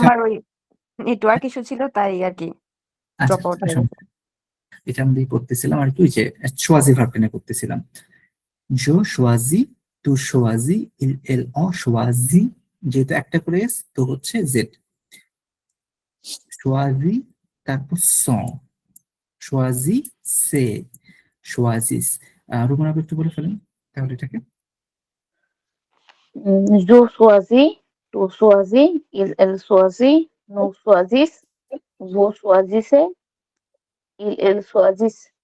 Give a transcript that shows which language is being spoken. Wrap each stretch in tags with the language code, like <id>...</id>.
<bn>আমার ওই network issue ছিল তাই আর কি। আচ্ছা, ড্রপ আউট হয়ে গেছে। এটা আমরা করতেছিলাম আর কি, ওই যে choisi ভার্বটা নিয়ে করতেছিলাম।</bn> <fr>je choisis, tu choisis, elle on choisit,</fr> <bn>যেহেতু একটা করে এস তো হচ্ছে জেড।</bn> <fr>choisis, তারপর son, choisis, c'est, choisis।</fr> <bn>Ruman আপনি একটু বলে ফেলেন তাহলে এটাকে।</bn> <fr>Je choisis, tu choisis, elle choisit, nous choisissent, vous choisissez, ils choisissent,</fr>